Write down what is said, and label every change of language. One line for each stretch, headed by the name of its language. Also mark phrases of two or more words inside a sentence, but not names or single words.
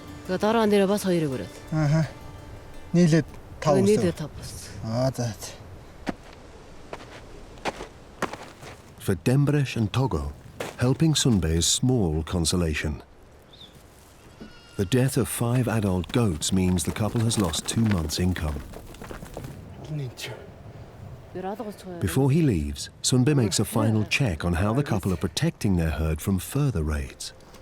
Mongolian: 그 дараа нь бас 2-ыг өрөөд. Аа. Нийлээд 5 нийлээд 5 болсон. За.
English: For Dembresh and Togo, helping Sunbe is small consolation. The death of 5 adult goats means the couple has lost 2 months' income. Before he leaves, Sunbe makes a final check on how the couple are protecting their herd from further raids.